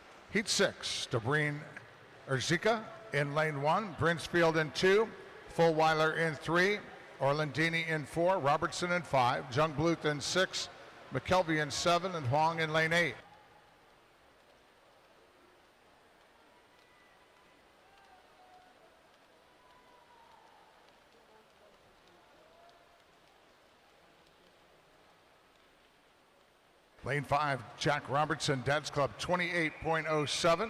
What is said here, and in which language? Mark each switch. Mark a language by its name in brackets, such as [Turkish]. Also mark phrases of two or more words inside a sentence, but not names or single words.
[English] Heat 6, Debreen Erzika in lane 1, Brinsfield in 2, Fulweiler in 3, Orlandini in 4, Robertson in 5, Jungbluth in 6, McKelvey in 7, and Huang in lane 8. Lane 5, Jack Robertson, Dad's Club 28.07.